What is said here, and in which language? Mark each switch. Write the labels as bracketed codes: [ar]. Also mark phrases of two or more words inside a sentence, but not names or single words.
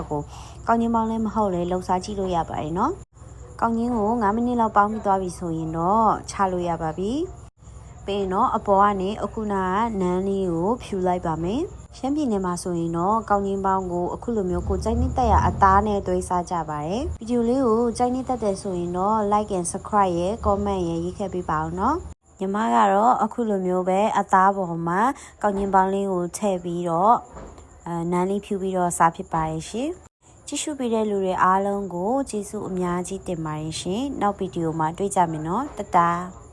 [my] ကိုကောင်းချင်းပေါင်းလည်းမဟုတ်လေလှုပ်ရှားကြည့်လို့ရပါတယ်နော်ကောင်းချင်းကို9မိနစ်လောက်ပေါင်းပြီးသွားပြီဆိုရင်တော့ချလို့ရပါပြီပြီးရင်တော့အ ပေါ်ကနေအခုနကနန်းလေးကိုဖြူလိုက်ပါမယ်ရှမ်းပြည်နယ်မှာဆိုရင်တော့ကောင်းချင်းပေါင်းကိုအခုလိုမျိုးကိုကြိုက်နေတဲ့အသားနဲ့သွေးစားကြပါတယ်ဗီဒီယိုလေးကိုကြိုက်နေတဲ့တယ်ဆိုရင်တော့ [en] like and subscribe [my] ရယ် comment ရယ်ရေးခဲ့ပေးပါအောင်နော်ညီမကတော့အခုလိုမျိုးပဲအသားပေါ်မှာကောက်ညင်းပေါင်းလေးကိုထည့်ပြီးတော့နန်းလေးဖြူပြီးတော့စားဖြစ်ပါရဲ့ရှင်ကြည့်ရှုပေးတဲ့လူတွေအားလုံးကိုကျေးဇူးအများကြီးတင်ပါတယ်ရှင်နောက်ဗီဒီယိုမှာတွေ့ကြမယ်နော်တတား